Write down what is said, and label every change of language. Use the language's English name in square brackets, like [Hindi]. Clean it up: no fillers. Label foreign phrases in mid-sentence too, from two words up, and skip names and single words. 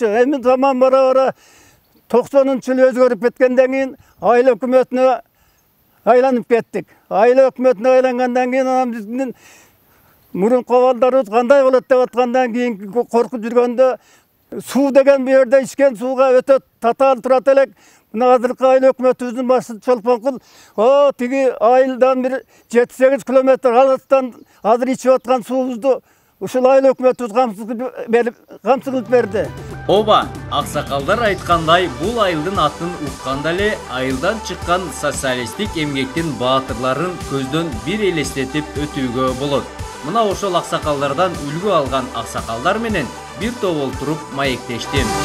[Kyrgyz] Эми заман бара-бара 90-жыл өзгөрүп кеткенден кийин айыл өкмөтүнө айланып кеттик. Айыл өкмөтүнө айлангандан кийин анан биздин мурунку абалдарыбыз кандай болот деп аткандан кийин коркуп жүргөндө суу деген бу жерде ичкен сууга өтө татаал турат элек. Mına azırkı ayыл ökmötübüzdün başı Çolpankul, o tigi ayıldan bir 7-8 kilometr alıttan azır içip atkan suubuzdu uşul ayıl ökmötübüz kamsızlık berdi. Оба, аксакалдар айткандай, бул айылдын атын укканда эле айылдан чыккан социалисттик эмгектин баатырларын көздөн бир элестетип өтүүгө болот. Мына ошол аксакалдардан үлгү алган аксакалдар менен бир топ олтуруп маектештим.